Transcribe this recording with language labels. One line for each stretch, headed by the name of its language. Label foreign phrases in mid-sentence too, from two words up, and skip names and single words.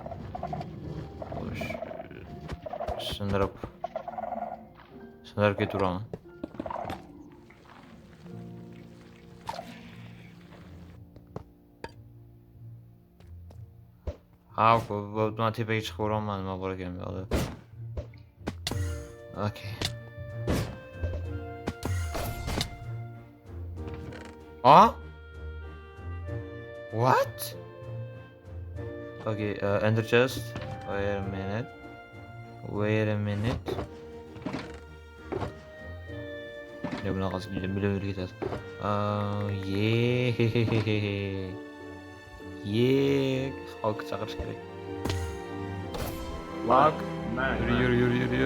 Uzbek: Xo'sh. Sindirib ketiraman. Bu tepaga chiqib o'raman, nima bor ekan bu yoqda.
English: Okay. What? Okay, enter chest. Wait a minute.
Uzbek: Ne bunaqasi bilib ketadi. Hawk chaqirish kerak. Hawk. Yur.